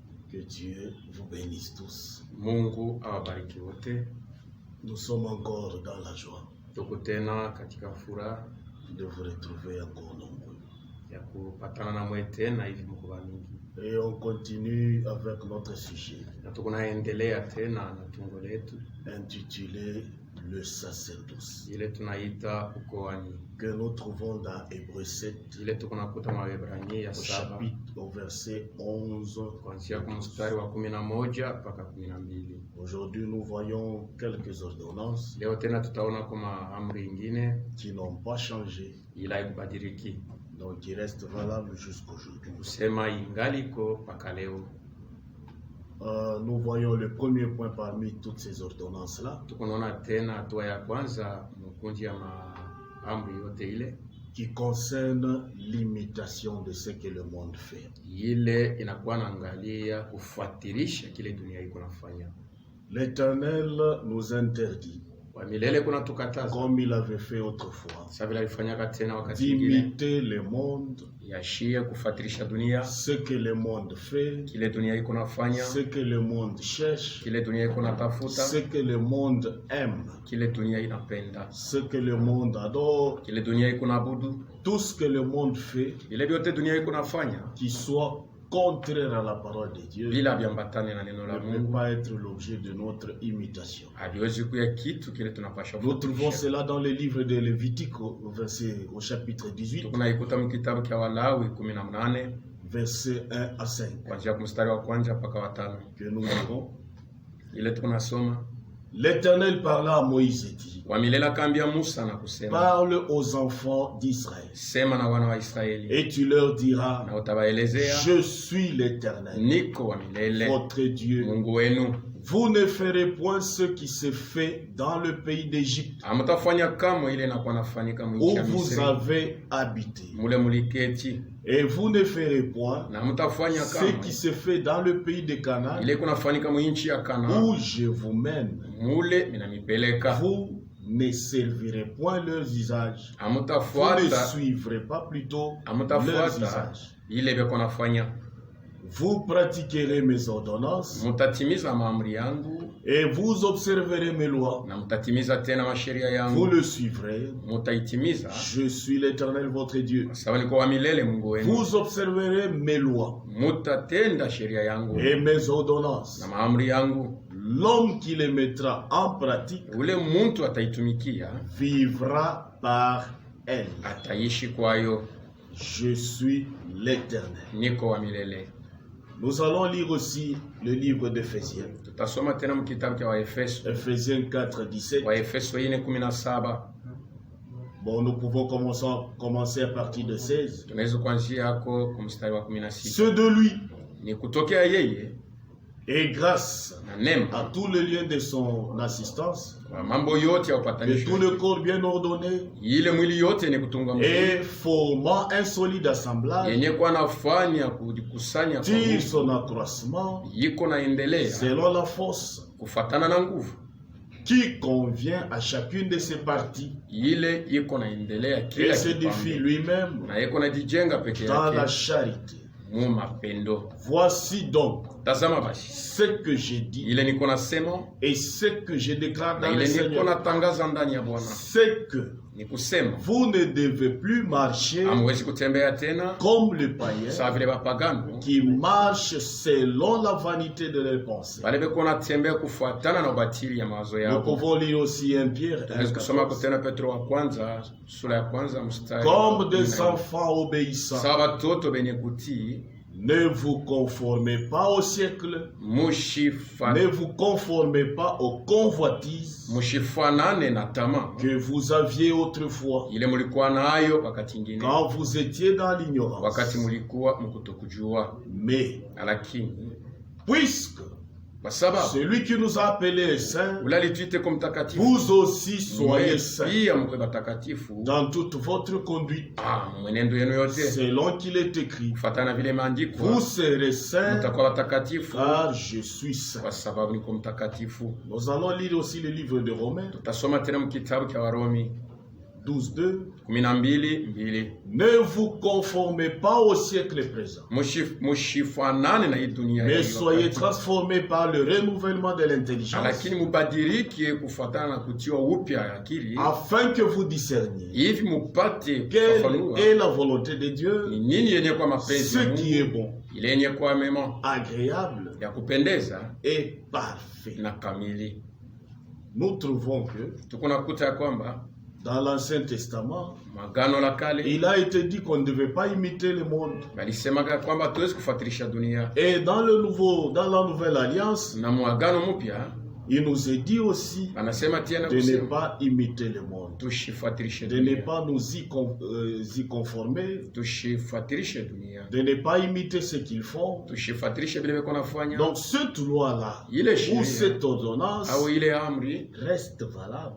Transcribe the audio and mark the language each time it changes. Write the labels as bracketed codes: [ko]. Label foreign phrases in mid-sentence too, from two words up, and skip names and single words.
[fr] Que Dieu vous bénisse tous. [sw] Mungu awabariki wote. [fr] Nous sommes encore dans la joie [sw] Tuko tena katika furaha [fr] de vous retrouver encore nombreux. [sw] ya kupatana na mwe tena hivi mko mingi. [fr] Et on continue avec notre sujet [sw] Na tunaendelea tena na tungo letu [fr] intitulé Le sacerdoce, [sw] ile tunaita ukoani, [fr] que nous trouvons dans Hébreux 7 [sw] ile tunakuta mwa Waebrania [fr] au 7 chapitre au verset 11. [sw] kuanzia kwa mstari wa 11 mpaka 12. [fr] Aujourd'hui nous voyons quelques ordonnances [sw] Leo tena tutaona kama amri nyingine [fr] qui n'ont pas changé, [sw] ila ikubadiliki, [fr] donc qui restent valables jusqu'aujourd'hui. [sw] kusema ingaliko mpaka leo. [fr] Nous voyons le premier point parmi toutes ces ordonnances-là [sw] Tukunaona tena hatua ya kwanza mkundi ya amri yote ile [fr] qui concerne l'imitation de ce que le monde fait. [sw] ile inakuwa naangalia kufuatilisha kile dunia iko nafanya. [fr] L'Éternel nous interdit, [sw] Kwa milele kuna tukataza [fr] comme il avait fait autrefois, [sw] sasa vile alifanyaka tena wakati mwingine [fr] d'imiter le monde, [sw] yashie kufuatilisha dunia, [fr] ce que le monde fait, [sw] kile dunia iko nafanya, [fr] ce que le monde cherche, [sw] kile dunia iko natafuta, [fr] ce que le monde aime, [sw] kile dunia inapenda, [fr] ce que le monde adore, [sw] kile dunia iko naabudu, [fr] tout ce que le monde fait [sw] ile vyote dunia iko nafanya [fr] qui soit contraire à la parole de Dieu [sw] bila viambatane na neno [fr] ne la peut [sw] Mungu [fr] pas être l'objet de notre imitation. [sw] haviwezi kuya kitu kile tunapasha [fr] Nous trouvons [sw] kufuatilisha. [fr] cela dans le livre de Lévitique au chapitre 18, [sw] Tunaikuta mkitabu cha Walawi 18 [fr] versets 1 à 5, [sw] kuanzia mstari wa kwanza mpaka wa 5. [fr] que nous avons. [sw] Ile tunasoma, [fr] L'Éternel parla à Moïse et dit, [sw] wa milele akaambia Musa na kusema, [fr] parle aux enfants d'Israël [sw] sema na wana wa Israeli [fr] et tu leur diras, [sw] na utawaelezea, [fr] je suis l'Éternel, [sw] niko wa milele [fr] votre Dieu. [sw] Mungu wenu. [fr] Vous ne ferez point ce qui se fait dans le pays d'Égypte [sw] Hamtafanya kama ile inakuwa nafanyika [fr] où [sw] mwinchi ya [fr] vous [sw] Misri [fr] avez habité. [sw] mule muliketi, [fr] Et vous ne ferez point [sw] na hamtafanya [fr] ce [sw] kama [fr] qui se fait dans le pays de Canaan [sw] ile kunafanyika mwinchi ya Kana [fr] où je vous mène. [sw] mule minamipeleka. [fr] Vous ne servirez point leurs usages. Vous ne [sw] Hamtafuata [fr] suivrez pas plutôt leurs [sw] hamtafuata [fr] usages. [sw] ile beko nafanya. [fr] Vous pratiquerez mes ordonnances [sw] Mutatimiza maamri yangu [fr] et vous observerez mes lois. [sw] na mutatimiza tena masheria [fr] Vous [sw] yangu, [fr] le suivrez. [sw] mutaitimiza [fr] Je suis l'Éternel votre Dieu. [sw] sawa niko wa milele Mungu wenu. [fr] Vous observerez mes lois [sw] Mutatenda sheria yangu [fr] et mes ordonnances. [sw] na maamri yangu. [fr] L'homme qui les mettra en pratique [sw] Ule muntu ataitumikia [fr] vivra par elles. [sw] ataishi kwayo. [fr] Je suis l'Éternel. [sw] Niko wa milele. [fr] Nous allons lire aussi le livre d'Éphésiens. [sw] Tutasoma tena mkitabu cha Waefeso, [fr] Éphésiens 4, 17. [sw] Waefeso 4:17. [fr] Bon, nous pouvons commencer à partir de 16. [sw] Tunaweza kuanzia hako kwa mstari wa 16. [fr] C'est de lui, [sw] Ni kutokea yeye [fr] et grâce [sw] na neema [fr] à tous les liens de son assistance, [sw] kwa mambo yote ya [fr] de [sw] upatanisho, [fr] tout le corps bien ordonné, [sw] ile mwili yote ni kutunga mzuri [fr] et formant un solide assemblage, [sw] yenye kwa nafanya kujikusanya kwa [fr] tire [sw] nguvu, [fr] son accroissement [sw] yiko naendelea [fr] selon la force [sw] kufatana na nguvu [fr] qui convient à chacune de ses parties, [sw] ile iko naendelea [fr] et [sw] kila [fr] s'édifie [sw] kipande, [fr] lui-même [sw] na yiko najijenga peke [fr] dans la [sw] yake [fr] charité. [sw] mu mapendo. [fr] Voici donc [sw] Tazama basi [fr] ce que j'ai dit [sw] ile niko nasema [fr] et ce que je déclare [sw] na [fr] dans le [sw] ile niko [fr] Seigneur, [sw] natangaza ndani ya Bwana, [fr] c'est que [sw] ni kusema [fr] vous ne devez plus marcher [sw] hamwezi kutembea tena [fr] comme les païens [sw] sawa vile bapagano [fr] qui marchent selon la vanité de leurs pensées. [sw] wale beko natembea kufuatana na ubatili ya mawazo [fr] Nous [sw] yao. [fr] pouvons lire aussi 1 Pierre 1, [sw] Tunaweza kusoma 14. tena Petro wa kwanza sura ya kwanza mstari [fr] Comme des 14. enfants obéissants, [sw] Sawa watoto benye kutii, [fr] ne vous conformez pas au siècle, ne vous conformez pas aux convoitises [sw] mushifanane na tamaa [fr] que vous aviez autrefois [sw] ile mulikuwa nayo wakati ingine, [fr] quand vous étiez dans l'ignorance. [sw] wakati mulikuwa mkutokujua. [fr] Mais [sw] Lakini [fr] puisque [sw] kwa sababu [fr] celui qui nous a appelés saints, [sw] ule alituite kwa mtakatifu, [fr] vous aussi soyez saints [sw] pia mkwe batakatifu [fr] dans toute votre conduite, [sw] mwenendo yenu yote [fr] selon qu'il est écrit, [sw] kufatana vile maandiko, [fr] vous serez saints [sw] mtakuwa watakatifu [fr] car je suis saint. [sw] kwa sababu niko mtakatifu. [fr] Nous allons lire aussi le livre de Romains, [sw] Tutasoma tena mkitabu cha Warumi 12:2. 12:2. [fr] Ne vous conformez pas au siècle présent, [sw] Mushifanane na hii dunia [fr] mais [sw] hii [fr] soyez [sw] wakati. [fr] transformés par le renouvellement de l'intelligence, [sw] Lakini mubadilike kufuatana na kutiwa upya ya akili, [fr] afin que vous discerniez [sw] hivi mupate [fr] quelle [sw] kufafanua [fr] est la volonté de Dieu, [sw] ni nini yenye kwa mapenzi ya [fr] ce qui est [sw] Mungu, [fr] bon, [sw] ile yenye kwa mema, [fr] agréable [sw] ya kupendeza [fr] et parfait. [sw] na kamili. [fr] Nous trouvons que [sw] Tukunakuta ya kwamba [fr] dans l'Ancien Testament, [sw] Magano la Kale [fr] il a été dit qu'on ne devait pas imiter le monde. [sw] balisemaga kwamba tuwezi kufuatilisha dunia, [fr] Et dans la Nouvelle Alliance, [sw] na muagano mpya [fr] il nous est dit aussi [sw] anasema tena [fr] de ne [sw] kusema [fr] pas imiter le monde, [sw] tushifuatilishe [fr] de ne [sw] dunia, [fr] pas nous y conformer, [sw] tushifuatilishe dunia, [fr] de ne pas imiter ce qu'ils font. [sw] tushifuatilishe vile beko nafanya. [fr] Donc cette loi-là, [sw] Ile [fr] ou [sw] sheria [fr] cette ordonnance, [sw] au ile amri [fr] reste valable